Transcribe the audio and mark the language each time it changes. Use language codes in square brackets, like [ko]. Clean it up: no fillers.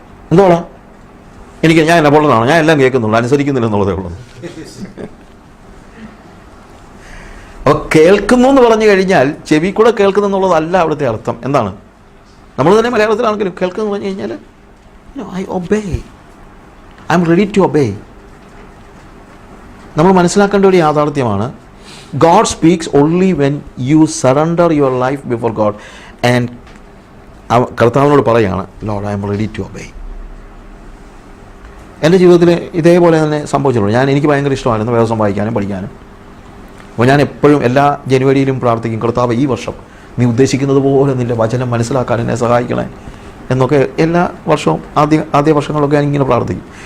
[ml] എന്തുവാടാ, ഞാൻ എന്നെ പൊള്ളനാണ്, ഞാൻ എല്ലാം കേൾക്കുന്നുള്ളൂ, അനുസരിക്കുന്നില്ല എന്നുള്ളതേ ഉള്ളൂ. അപ്പോൾ കേൾക്കുന്നു എന്ന് പറഞ്ഞു കഴിഞ്ഞാൽ ചെവി കൂടെ കേൾക്കുന്നു എന്നുള്ളതല്ല അവിടുത്തെ അർത്ഥം. എന്താണ്? നമ്മൾ തന്നെ മലയാളത്തിലാണെങ്കിലും കേൾക്കുന്നു എന്ന് പറഞ്ഞു കഴിഞ്ഞാൽ [en] I obey, I'm ready to obey. [ml] നമ്മൾ മനസ്സിലാക്കേണ്ട ഒരു യാഥാർത്ഥ്യമാണ്, [en] God speaks only when you surrender your life before God. And [ml] കർത്താവിനോട് പറയുകയാണ്, [en] Lord, I am ready to obey. [ml] എൻ്റെ ജീവിതത്തിൽ ഇതേപോലെ തന്നെ സംഭവിച്ചിട്ടുള്ളൂ. എനിക്ക് ഭയങ്കര ഇഷ്ടമായിരുന്നു വേദം വായിക്കാനും പഠിക്കാനും അപ്പോൾ ഞാൻ എപ്പോഴും എല്ലാ ജനുവരിയിലും പ്രാർത്ഥിക്കും, കർത്താവ് ഈ വർഷം നീ ഉദ്ദേശിക്കുന്നത് പോലെ നിൻ്റെ വചനം മനസ്സിലാക്കാൻ എന്നെ സഹായിക്കണേ എന്നൊക്കെ എല്ലാ വർഷവും ആദ്യ വർഷങ്ങളൊക്കെ ഞാൻ ഇങ്ങനെ പ്രാർത്ഥിക്കും.